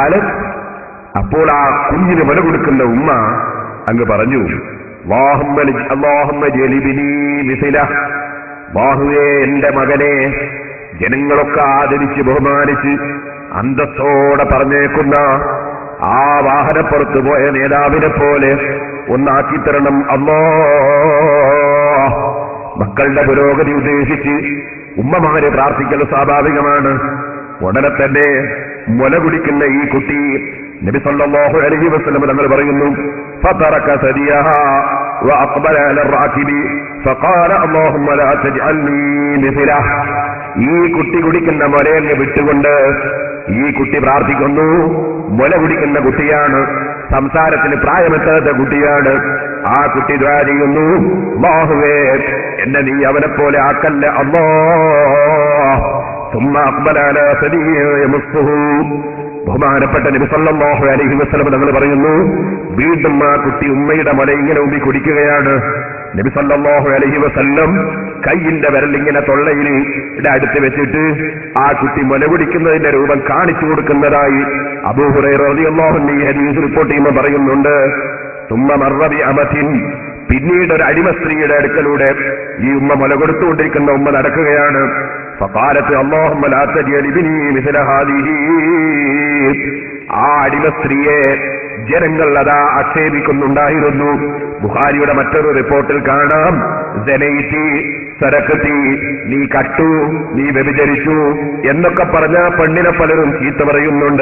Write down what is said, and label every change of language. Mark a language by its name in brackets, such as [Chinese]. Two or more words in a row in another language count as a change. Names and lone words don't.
[Malayalam] ഫഖാലത്, അപ്പോൾ ആ കുഞ്ഞിന് മുല കൊടുക്കുന്ന ഉമ്മ അങ്ങ് പറഞ്ഞു, ബാഹുവേ, എന്റെ മകനെ ജനങ്ങളൊക്കെ ആദരിച്ച് ബഹുമാനിച്ച് അന്തസ്സോടെ പറഞ്ഞേക്കുന്ന ആ വാഹനപ്പുറത്ത് പോയ നേതാവിനെ പോലെ ഒന്നാക്കിത്തരണം അല്ലാഹ്. മക്കളുടെ പുരോഗതി ഉദ്ദേശിച്ച് ഉമ്മമാര് പ്രാർത്ഥിക്കൽ സ്വാഭാവികമാണ്. ഉടനെ തന്നെ മുല കുടിക്കുന്ന ഈ കുട്ടി നബി [Arabic] صلى الله عليه وسلم [Malayalam] തങ്ങൾ പറയുന്നു, [Arabic] فترك ثديها وأقبل على الراكب فقال اللهم لا تجعلني مثله. [Malayalam] ഈ കുട്ടി കുടിക്കുന്ന മുലയെ വിട്ടുകൊണ്ട് ഈ കുട്ടി പ്രാർത്ഥിക്കുന്നു. മുല കുടിക്കുന്ന കുട്ടിയാണ്, സംസാരത്തിന് പ്രായമെത്താത്ത കുട്ടിയാണ്. ആ കുട്ടി ദുആ ചെയ്യുന്നു, അല്ലാഹുവേ, എന്നെ നീ അവനെ പോലെ ആക്കല്ല അല്ലാഹ്. [Arabic] ثم أقبل على ثديه يمسه. [Malayalam] ബഹുമാനപ്പെട്ട നബി [Arabic] صلى الله عليه وسلم [Malayalam] തങ്ങൾ പറയുന്നു, വീണ്ടും ആ കുട്ടി ഉമ്മയുടെ മുല ഇങ്ങനെ ഉമ്മി കുടിക്കുകയാണ്. നബി [Arabic] صلى الله عليه وسلم [Malayalam] കൈയിന്റെ വിരലിങ്ങനെ തൊള്ളയിൽ അടുത്ത് വെച്ചിട്ട് ആ കുട്ടി മുല കുടിക്കുന്നതിന്റെ രൂപം കാണിച്ചു കൊടുക്കുന്നതായി അബൂ ഹുറൈറ [Arabic] رضي الله عنه [Malayalam] ഈ ഹദീസ് റിപ്പോർട്ട് ചെയ്യുമ്പോൾ പറയുന്നുണ്ട്. [Arabic] ثم مر بأمة. [Malayalam] പിന്നീട് ഒരു അടിമ സ്ത്രീയുടെ അടുക്കലൂടെ ഈ ഉമ്മ മുല കൊടുത്തുകൊണ്ടിരിക്കുന്ന ഉമ്മ നടക്കുകയാണ്. [Arabic] فقالت اللهم لا تجعل ابني مثل هذه. [Malayalam] ആ അടിമ സ്ത്രീയെ ജനങ്ങൾ അതാ ആക്ഷേപിക്കുന്നുണ്ടായിരുന്നു. ബുഖാരിയുടെ മറ്റൊരു റിപ്പോർട്ടിൽ കാണാം, [Arabic] زنيت سرقت, [Malayalam] നീ കട്ടു, നീ വ്യഭിചരിച്ചു എന്നൊക്കെ പറഞ്ഞ പെണ്ണിനെ പലരും ചീത്ത പറയുന്നുണ്ട്.